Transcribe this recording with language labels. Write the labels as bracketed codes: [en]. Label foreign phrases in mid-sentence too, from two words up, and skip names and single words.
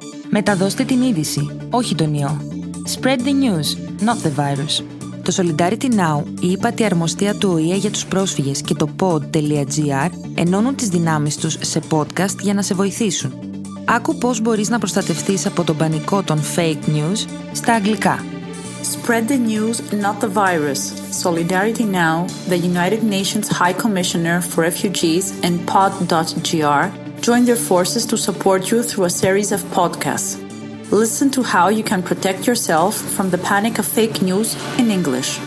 [el] Μεταδώστε την είδηση, όχι τον ιό. [en] Spread the news, not the virus. [el] Το Solidarity Now, η ύπατη αρμοστία του ΟΗΕ για τους πρόσφυγες και το pod.gr ενώνουν τις δυνάμεις τους σε podcast για να σε βοηθήσουν. Άκου πώς μπορείς να προστατευτείς από τον πανικό των [en] fake news [el] στα αγγλικά. [en] Spread the news, not the virus. Solidarity Now, the United Nations High Commissioner for Refugees, and pod.gr join their forces to support you through a series of podcasts. Listen to how you can protect yourself from the panic of fake news in English.